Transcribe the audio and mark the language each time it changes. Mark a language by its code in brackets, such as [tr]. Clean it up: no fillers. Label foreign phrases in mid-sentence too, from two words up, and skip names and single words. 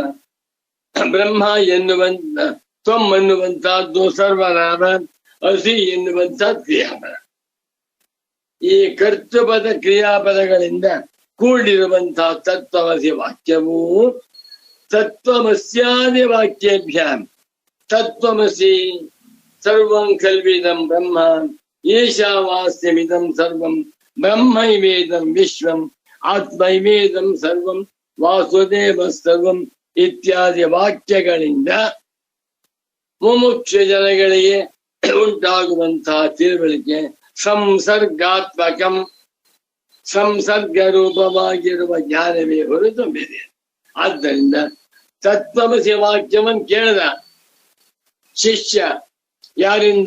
[kn] ಬ್ರಹ್ಮ ಎನ್ನುವಂತ ತ್ವಮ್ ಅನ್ನುವಂತಹದ್ದು ಸರ್ವನಾಮ. ಅಸಿ ಎನ್ನುವಂತಹ ಕ್ರಿಯಾಪದ. ಈ ಕರ್ತೃಪದ ಕ್ರಿಯಾಪದಗಳಿಂದ ಕೂಡಿರುವಂತಹ ತತ್ವಮಸಿ ವಾಕ್ಯವು [sa] ತತ್ವಮಸ್ಯಾದಿ ವಾಕ್ಯೇಭ್ಯ ತತ್ವಮಸಿ ಸರ್ವಂ ಖಲ್ವಿದಂ ಬ್ರಹ್ಮ ಈಶಾವಾಸ್ಯಮಿದಂ ಸರ್ವಂ ಬ್ರಹ್ಮೈವೇದಂ ವಿಶ್ವಂ ಆತ್ಮೈವೇದಂ ಸರ್ವಂ ವಾಸುದೇವ ಸರ್ವಂ [kn] ಇತ್ಯಾದಿ ವಾಕ್ಯಗಳಿಂದ ಮುಮುಕ್ಷ ಜನಗಳಿಗೆ ಉಂಟಾಗುವಂತಹ ತಿಳುವಳಿಕೆ ಸಂಸರ್ಗಾತ್ಮಕಂ, ಸಂಸರ್ಗ ರೂಪವಾಗಿರುವ ಜ್ಞಾನವೇ ಹೊರತು ಬೇರೆ. ಆದ್ದರಿಂದ ತತ್ವಮಸಿ ವಾಕ್ಯವನ್ನು ಕೇಳಿದ ಶಿಷ್ಯ ಯಾರಿಂದ?